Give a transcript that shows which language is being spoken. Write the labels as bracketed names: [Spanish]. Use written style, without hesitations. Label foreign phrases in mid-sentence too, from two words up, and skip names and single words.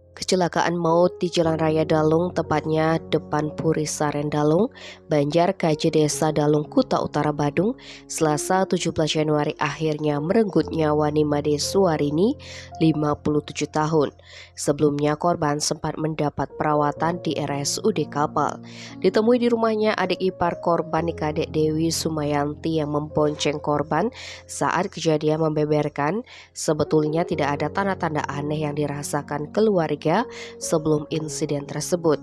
[Indonesian] kecelakaan maut di Jalan Raya Dalung, tepatnya depan Puri Saren Dalung, Banjar KJ Desa Dalung, Kuta Utara Badung, Selasa 17 Januari akhirnya merenggut nyawa Nimade Suwarini, 57 tahun. Sebelumnya korban sempat mendapat perawatan di RSUD Kapal. Ditemui di rumahnya, adik ipar korban Kadek Dewi Sumayanti yang membonceng korban saat kejadian membeberkan sebetulnya tidak ada tanda-tanda aneh yang dirasakan keluarga sebelum insiden tersebut.